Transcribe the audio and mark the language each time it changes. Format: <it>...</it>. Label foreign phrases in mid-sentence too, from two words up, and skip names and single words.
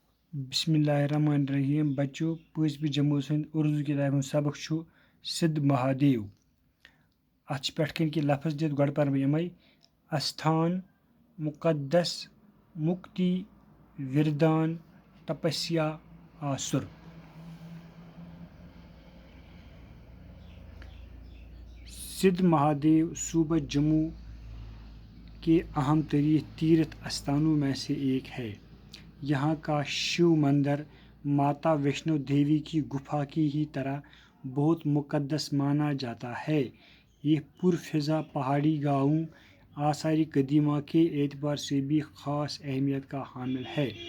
<ar>بسم اللہ الرحمن الرحیم</ar> <ks>بچو پٲنٛژمہِ جمٲژ ہُنٛد اردو کِتابہِ ہُنٛد سبق چھُ سِدھ مہادیو اَتھ چھِ پٮ۪ٹھ کَنۍ کینٛہہ لفظ دِتھ گۄڈٕ پَرٕ بہٕ یِمَے استھان مُقدس مُکتی وِردان تپسیا آسُر</ks> <ur>سدھ مہادیو صوبہ جموں کے اہم ترین تیرتھ استھانوں میں سے ایک ہے۔ یہاں کا شیو مندر ماتا ویشنو دیوی کی گفا کی ہی طرح بہت مقدس مانا جاتا ہے۔ یہ پرفضا پہاڑی گاؤں آثار قدیمہ کے اعتبار سے بھی خاص اہمیت کا حامل ہے۔</ur>